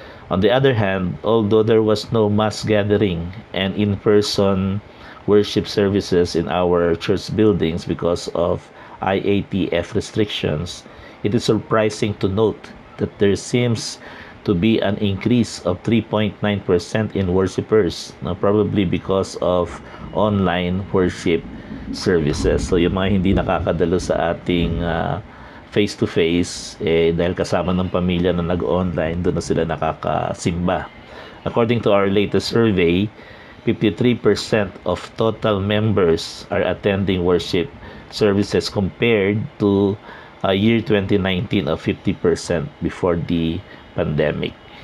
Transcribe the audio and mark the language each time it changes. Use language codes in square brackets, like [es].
[en] On the other hand, although there was no mass gathering and in-person worship services in our church buildings because of IATF restrictions, it is surprising to note that there seems to be an increase of 3.9% in worshipers, probably because of online worship services. [tl] So yung mga hindi nakakadalo sa ating face-to-face, dahil kasama ng pamilya na nag-online, doon na sila nakakasimba. [en] According to our latest survey, 53% of total members are attending worship services compared to year 2019 of 50% before the pandemic.